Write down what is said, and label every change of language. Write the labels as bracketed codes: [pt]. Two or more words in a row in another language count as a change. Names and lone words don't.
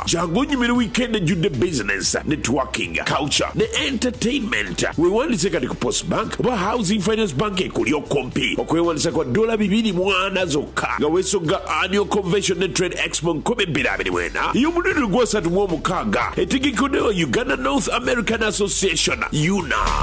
[lg] Jangu onyumire weekend ejjudde [en] business, networking, culture [lg] ne entertainment. Weewandise kati ku Postbank oba Housing Finance Bank ekulyo kompi okwewandisa kwa $240 zokka nga weesogga Annual Convention and Trade Expo 2024 y'omulundi ogwasatu mu omukaaga etegekeddewo Uganda North American Association UNA.